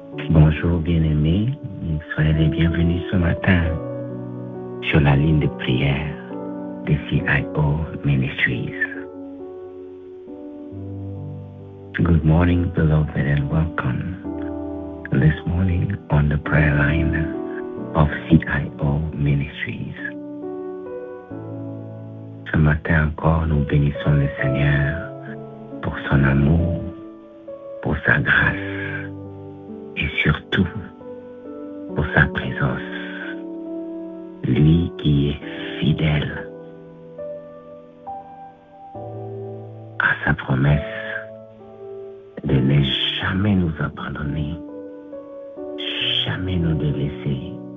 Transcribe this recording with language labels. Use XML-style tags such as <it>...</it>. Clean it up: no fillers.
<fr>Bonjour bien-aimés, soyez les bienvenus ce matin sur la ligne de prière de CIO Ministries.</fr> <en>Good morning, beloved, and welcome this morning on the prayer line of CIO Ministries.</en> <fr>Ce matin encore, nous bénissons le Seigneur pour son amour, pour sa grâce et surtout pour sa présence. Lui qui est fidèle à sa promesse de ne jamais nous abandonner, jamais nous délaisser.</fr>